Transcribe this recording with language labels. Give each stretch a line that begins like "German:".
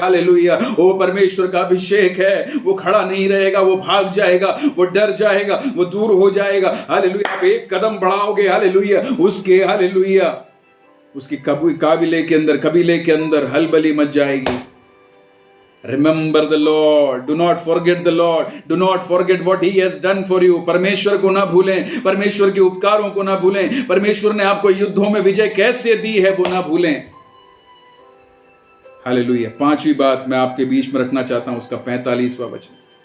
Hindi: Hallelujah वो परमेश्वर का अभिषेक है। वो खड़ा नहीं रहेगा, वो भाग जाएगा, वो डर जाएगा, वो दूर हो जाएगा। हालेलुया आप एक कदम बढ़ाओगे, हालेलुया हालेलुया उसकी कबीले के अंदर हलबली मच जाएगी।
English: Remember the Lord, do not forget the Lord, do not forget what He has done for you।
Hindi: परमेश्वर को ना भूलें, परमेश्वर के उपकारों को ना भूलें, परमेश्वर ने आपको युद्धों में विजय कैसे दी है वो ना भूलें। हालेलुया। 5वीं बात मैं आपके बीच में रखना चाहता हूं, उसका 45वां वचन।